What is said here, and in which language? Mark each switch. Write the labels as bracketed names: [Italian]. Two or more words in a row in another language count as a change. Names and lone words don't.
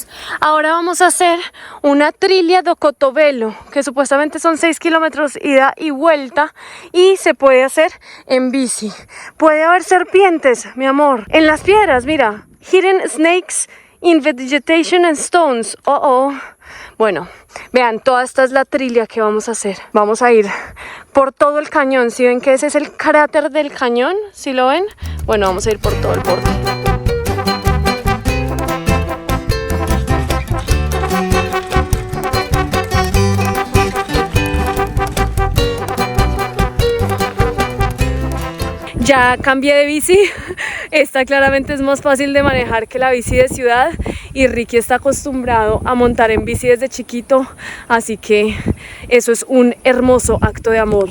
[Spanish] Ahora vamos a hacer una trilha do cotovelo, que supuestamente son 6 kilómetros ida y vuelta, y se puede hacer en bici. Puede haber serpientes, mi amor, en las piedras, mira. [English] Hidden snakes in vegetation and stones. [Spanish] Bueno, vean, toda esta es la trilla que vamos a hacer. Vamos a ir por todo el cañón. ¿Sí ven que ese es el cráter del cañón? ¿Sí lo ven? Bueno, vamos a ir por todo el borde. Ya cambié de bici, esta claramente es más fácil de manejar que la bici de ciudad y Ricky está acostumbrado a montar en bici desde chiquito, así que eso es un hermoso acto de amor.